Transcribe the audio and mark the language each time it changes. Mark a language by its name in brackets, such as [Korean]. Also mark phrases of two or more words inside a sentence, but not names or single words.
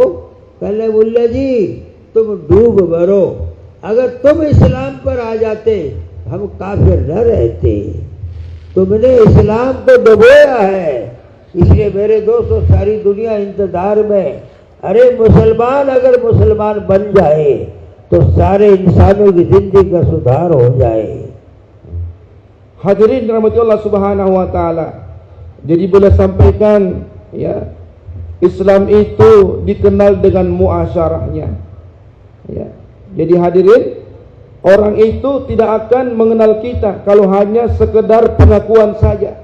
[Hindi] कहले मुल्ला जी तुम डूब मरो, अगर तुम इस्लाम पर आ जाते हम काफिर न रहते। तुमने इस्लाम को डुबोया है, इसलिए मेरे दोस्तों सारी दुनिया इंतजार में। अरे मुसलमान अगर मुसलमान बन जाए तो सारे इंसानों की जिंदगी का सुधार हो जाए। [Indonesian] Hadirin dirahmati [Arabic] الله سبحانه وتعالى. [Indonesian] Jadi boleh sampaikan ya, Islam itu dikenal dengan muasyarahnya. Ya. Jadi hadirin, orang itu tidak akan mengenal kita kalau hanya sekedar pengakuan saja.